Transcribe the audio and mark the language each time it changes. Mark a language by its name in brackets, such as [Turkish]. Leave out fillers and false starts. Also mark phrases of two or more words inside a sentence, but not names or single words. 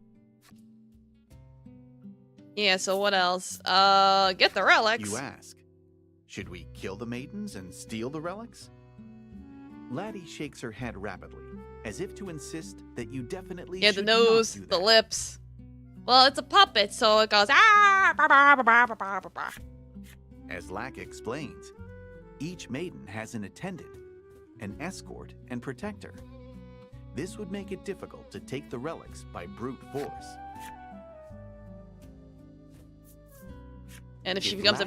[English] Yeah, so what else? Get the relics. You ask, should we kill the maidens and steal the relics? Laddie shakes her head rapidly, as if to insist that you definitely Yeah, should the nose, not do the that. lips. Well, it's a puppet, so it goes ah. Bah, bah, bah, bah, bah, bah, bah. As Lack explains, each maiden has an attendant, an escort, and protector. This would make it difficult to take the relics by brute force. And if she becomes a